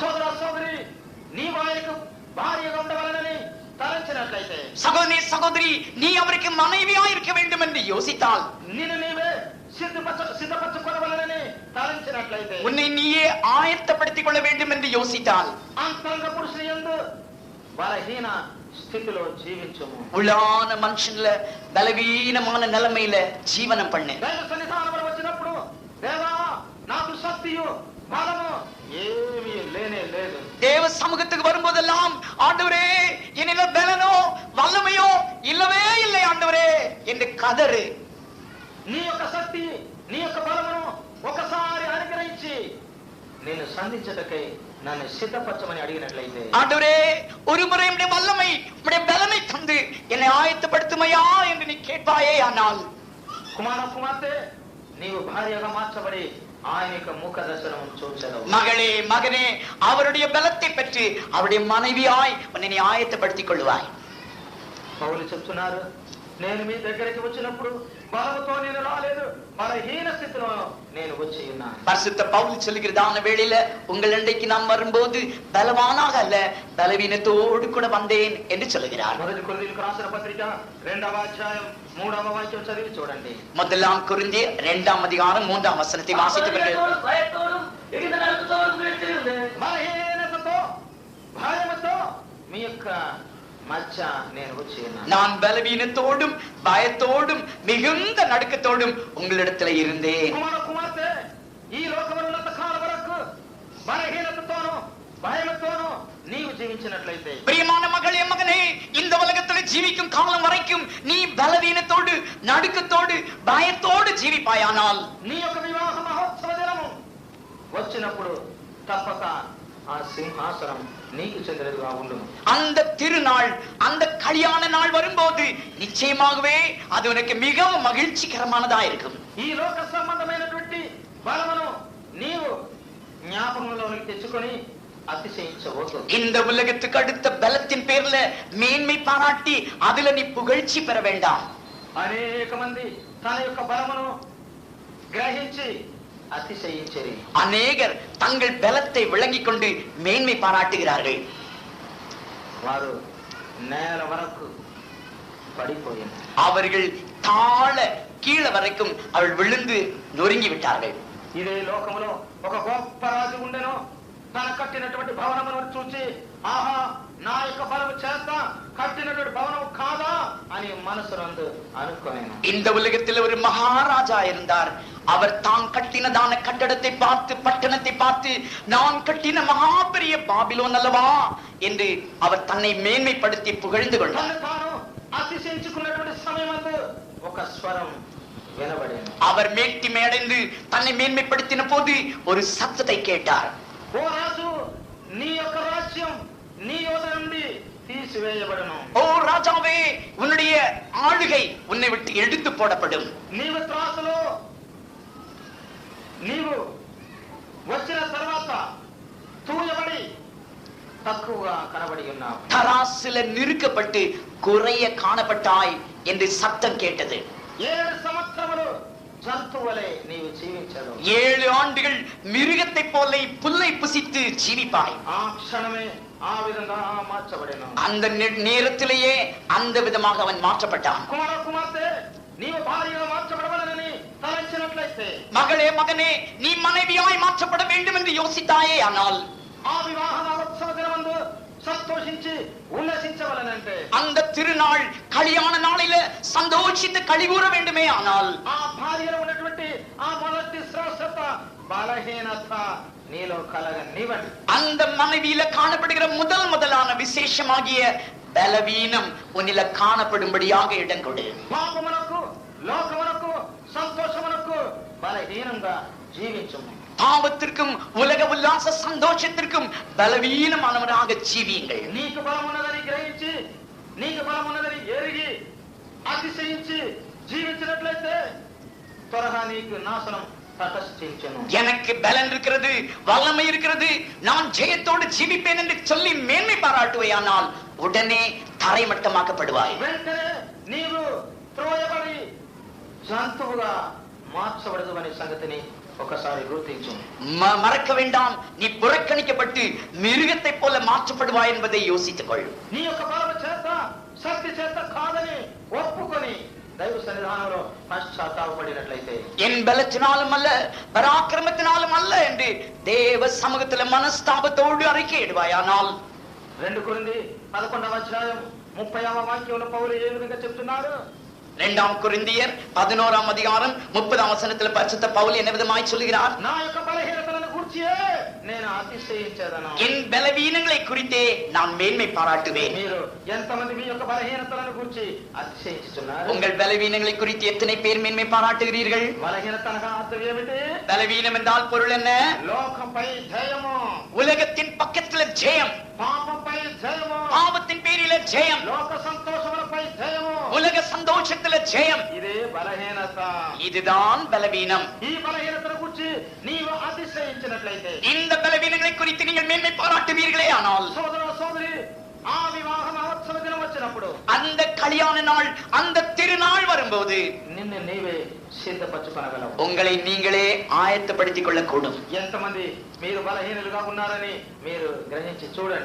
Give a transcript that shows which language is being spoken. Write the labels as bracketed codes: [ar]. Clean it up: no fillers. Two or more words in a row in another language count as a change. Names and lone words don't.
[te] సోదర సోదరి, నీవు ఆయనకు భార్యగా ఉండవలనని తలంచినట్లయితే, [ta] சகோதரி சகோதரி, நீ அவருக்கு மனைவியா இருக்க வேண்டும் என்று யோசித்தால், [te] నిన్ను నీవే సిద్ధపరచుకొనవలనని తలంచినట్లయితే, [ta] உன்னை நீயே ஆயத்தப்படுத்திக் கொள்ள வேண்டும் என்று யோசித்தால், [te] అంతరంగ పురుషుని యందు బలహీన స్థితిలో జీవించుము. [ta] உள்ளான மனுஷன்ல பலவீனமான நிலைமையில ஜீவனம் பண்ணு. [te] దైవ సన్నిధానములో వచ్చినప్పుడు, దేవా నాకు శక్తియు బలము ఏమీ లేనే లేదు. [ta] தேவ சமூகத்துக்கு வரும்போதெல்லாம், ஆண்டவரே என்னில பலனோ வல்லமையோ இல்லவே இல்லை ஆண்டவரே என்று கதறு. [te] నీ యొక్క శక్తి, నీ యొక్క బలమును ఒకసారి అనుగ్రహించి నిన్ను సంధించటకై నన్ను సిద్ధపరచమని అడిగినట్లయితే [ta] ஆண்டவரே ஒரு முறை உம்முடைய வல்லமை உம்முடைய பலமை தந்து என்னை ஆயத்தப்படுத்துமையா என்று நீ கேட்பாயே ஆனால் [te] కుమార కుమార్తె నీవు భార్యగా మార్చబడి ఆయన యొక్క ముఖ దర్శనం చూచెదవు. [ta] மகளே மகனே அவருடைய பலத்தை பெற்று அவருடைய மனைவியாய் உன்னை நீ ஆயத்தப்படுத்திக் கொள்வாய். [te] పౌలు చెప్తున్నారు, నేను మీ దగ్గరికి వచ్చినప్పుడు బలముతో నేను రాలేదు, బలహీన స్థితిలో నేను వచ్చి ఉన్నాను. [ta] பரிசுத்த பவுல் சொல்லுகிறதான வேளையில உங்கள் அண்டைக்கு நான் வரும்போது பலவானாக அல்ல பலவீனத்தோடு கூட வந்தேன் என்று சொல்லுகிறார். [te] మొదటి కొరింథీయులకు రాసిన పత్రిక 2వ అధ్యాయం 3వ వాక్యం చదివి చూడండి. [ta] முதலாம் கொரிந்தியர் 2ஆம் அதிகாரம் 3ஆம் வசனத்தை வாசித்தவர்கள் பயத்தோடும் மிகுந்த நடுக்கத்தோடும் வீழ்த்தியிருந்தேன். [te] బలహీనతతో భయముతో మీ యొక్క మధ్య నేను వచ్చి ఉన్నాను. [ta] நான் பலவீனத்தோடும் பயத்தோடும் மிகுந்த நடுக்கத்தோடும் உங்களிடத்துல இருந்தேன். [te] కుమార కుమార్తె ఈ లోకములో ఉన్నంత కాలం వరకు బలహీనతతోనూ భయముతోనూ నీవు జీవించినట్లయితే, [ta] பிரியமான மகளே மகனே, இந்த உலகத்துல ஜீவிக்கும் காலம் வரைக்கும் நீ பலவீனத்தோடு நடுக்கத்தோடு பயத்தோடு ஜீவிப்பாயானால் [te] నీ యొక్క వివాహ మహోత్సవ దినము వచ్చినప్పుడు తప్పక ఆ సింహాసనం నీకు చెందినదిగా ఉండును. [ta] அந்த திருநாள் அந்த கல்யாண நாள் வரும்போது நிச்சயமாகவே அது உனக்கு மிகவும் மகிழ்ச்சிகரமானதா இருக்கும். [te] ఈ లోక సంబంధమైనటువంటి బలమును నీవు జ్ఞాపకంలోకి తెచ్చుకొని అతిశయించవద్దు. [ta] இந்த உலகத்துக்கு அடுத்த பலத்தின் பேர்ல மேன்மை பாராட்டி அதுல நீ புகழ்ச்சி பெற வேண்டாம். [te] అనేక మంది తన యొక్క బలమును గ్రహించి అతిశయించరి. [ta] அநேகர் தங்கள் பலத்தை விளங்கிக் கொண்டு மேன்மை பாராட்டுகிறார்கள். [te] వారు నేల వరకు పడిపోయారు. [ta] அவர்கள் தாழ கீழே வரைக்கும் அவள் விழுந்து நொறுங்கி விட்டார்கள். [te] ఇదే లోకములో ఒక గొప్ప రాజు ఉండెను. తన కట్టినటువంటి భవనమును చూచి, ఆహా, నా యొక్క బలము చేత కట్టినటువంటి భవనం కాదా అని మనసునందు అనుకోనేను. [ta] இந்த உலகத்தில் ஒரு மகாராஜா இருந்தார். அவர் தான் கட்டினதான கட்டடத்தை பார்த்து பட்டணத்தை பார்த்து நான் கட்டின மகா பெரிய பாபிலோன் அல்லவா என்று அவர் தன்னை மேன்மைப்படுத்தி புகழ்ந்து கொண்டார். [te] తను తాను అతిశయించుకున్నటువంటి సమయమందు ఒక స్వరం వినబడేను. [ta] அவர் மேட்டிமை அடைந்து தன்னை மேன்மைப்படுத்தின போது ஒரு சத்தத்தை கேட்டார். [te] ఓ రాజు, నీ యొక్క రాజ్యం నీ యోధ నుండి తీసివేయబడును. [ta] ஓ ராஜாவே, உன்னுடைய ஆளுகை உன்னை விட்டு எடுத்து போடப்படும். [te] నీవు త్రాసులో నీవు వచ్చిన తర్వాత తూయబడి తక్కువగా కనబడి ఉన్నావు. [ta] தராசில நிறுக்கப்பட்டு குறைய காணப்பட்டாய் என்று சத்தம் கேட்டது. [te] 7 సంవత్సరములు జంతువులే నీవు జీవించదు. [ta] 7 ఆண்டுகள் మిరుగத்தை போல புல்லை புசித்து ஜீவிப்பாய். [te] ఆ క్షణమే ఆ విధంగా మార్చబడెను. [ta] அந்த நேரத்திலேயே அந்த விதமாக அவன் மாற்றப்பட்டான். [te] కుమార కుమార్తె, నీవు భార్యగా మార్చబడవలనని తలంచినట్లయితే, [ta] மகளே மகனே, நீ மனைவியாய் மாற்றப்பட வேண்டும் என்று யோசித்தாயே ஆனால் [te] ఆ వివాహ మహోత్సవ దినమందు సంతోషించి ఉల్లసించవలనంటే, [ta] அந்த திருநாள் கல்யாண நாளில சந்தோஷித்து கழிகூற வேண்டுமே ஆனால் [te] ఆ భార్యలో ఉన్నటువంటి ఆ మొదటి శ్రేష్టత బలహీనత నీలో కలగనివ్వండి. [ta] அந்த மனைவியில காணப்படுகிற முதலான விசேஷமாகிய பலவீனம் உன்னில காணப்படும்படியாக இடம் கொடு. [te] పాపమునకు లోకమునకు సంతోషమునకు బలహీనంగా జీవించుము. [ta] பாவத்திற்கும் உலக உல்லாச சந்தோஷத்திற்கும் பலவீனமானவராக ஜீவியுங்கள். [te] నీకు బలమున్నదని గ్రహించి, నీకు బలమున్నదని ఎరిగి అతిశయించి జీవించినట్లయితే త్వరగా నీకు నాశనం తటస్థించును. [ta] எனக்கு பலன் இருக்கிறது, வல்லமை இருக்கிறது, நான் ஜெயத்தோடு ஜீவிப்பேன் என்று சொல்லி மேன்மை பாராட்டுவையானால் உடனே தரைமட்டமாக்கப்படுவாய். [te] వెంటనే నీవు త్రోయబడి జంతువుగా మార్చబడదు అనే సంగతిని ఒకసారి గుర్తించు. [ta] மறக்க வேண்டாம், நீ புறக்கணிக்கப்பட்டு மிருகத்தை போல மாற்றப்படுவாய் என்பதை யோசித்துக் கொள். [te] నీ యొక్క బలము చేత శక్తి చేత కాదని ఒప్పుకొని దైవ సన్నిధానంలో పశ్చాత్తాపడినట్లయితే, [ta] என் பலத்தினாலும் அல்ல பராக்கிரமத்தினாலும் அல்ல என்று தேவ சமூகத்துல மனஸ்தாபத்தோடு அறிக்கையிடுவாயானால் [te] 2 కొరింథీ 11వ అధ్యాయం 30వ వాక్యంలో పౌలు ఏ విధంగా చెప్తున్నారు? [ta] 2 கொரிந்தியர் 11ஆம் அதிகாரம் 30ஆம் வசனத்தில் பரிசுத்த பவுல் என்ன விதமாய் சொல்கிறார்? [te] నా యొక్క బలహీనతలను గూర్చియే నేను అతిశయించేదను. [ta] என் பலவீனங்களை குறித்தே நான் மேன்மை பாராட்டுவேன். [te] మీరు ఎంతమంది మీ యొక్క బలహీనతలను గురించి అతిశయించుతున్నారు? [ta] உங்கள் பலவீனங்களை குறித்து எத்தனை பேர் மேன்மை பாராட்டுகிறீர்கள்? [te] బలహీనత అనగా అర్థం ఏమిటి? [ta] பலவீனம் என்றால் பொருள் என்ன? [te] లోకంపై జయము, [ta] உலகத்தின் பக்கத்துல ஜெயம், [te] పాపంపై జయము, [ta] பாவத்தின் பேரில ஜெயம், [te] లోక సంతోషములపై జయము, [ta] உலக சந்தோஷத்துல ஜெயம். [te] ఇదే బలహీనత. [ta] இதுதான் பலவீனம். [te] ఈ బలహీనతను గురించి నీవు అతిశయించినట్లయితే, [ta] இந்த பலவீனங்களை குறித்து நீங்கள் மேன்மை பாராட்டுவீர்களே ஆனால் [te] సోదర సోదరి, ఆ వివాహ మహోత్సవ దినం వచ్చినప్పుడు, [ta] அந்த கல்யாண நாள், அந்த திருநாள் வரும்போது [te] నిన్ను నీవే సిద్ధపరచుకొనగలవు. [ta] உங்களை நீங்களே ஆயத்தப்படுத்திக் கொள்ளக்கூடும். [te] ఎంతమంది మీరు బలహీనులుగా ఉన్నారని మీరు గ్రహించి చూడండి.